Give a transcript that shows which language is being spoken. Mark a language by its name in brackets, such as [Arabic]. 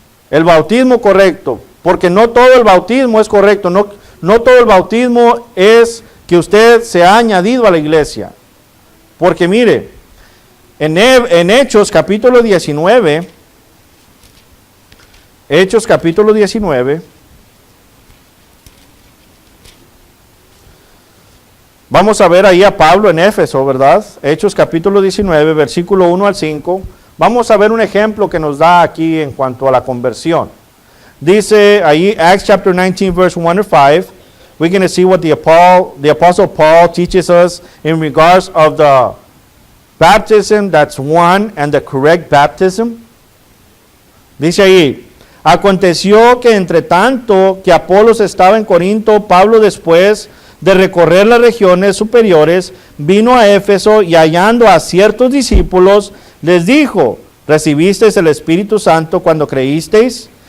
[Spanish] El bautismo correcto, porque no todo el bautismo es correcto, no todo el bautismo es que usted se ha añadido a la iglesia, porque mire, en Hechos capítulo 19, Hechos capítulo 19, vamos a ver ahí a Pablo en Éfeso, ¿verdad? Hechos capítulo 19, versículo 1 al 5. Vamos a ver un ejemplo que nos da aquí en cuanto a la conversión. Dice ahí, [English] Acts chapter 19, verse 1 to 5, we're going to see what the Apostle Paul teaches us in regards of the baptism that's one and the correct baptism. [Spanish] Dice ahí, aconteció que entre tanto que Apolos estaba en Corinto, Pablo después de recorrer las regiones superiores, vino a Éfeso y hallando a ciertos discípulos, les dijo, ¿recibisteis el Espíritu Santo cuando creísteis?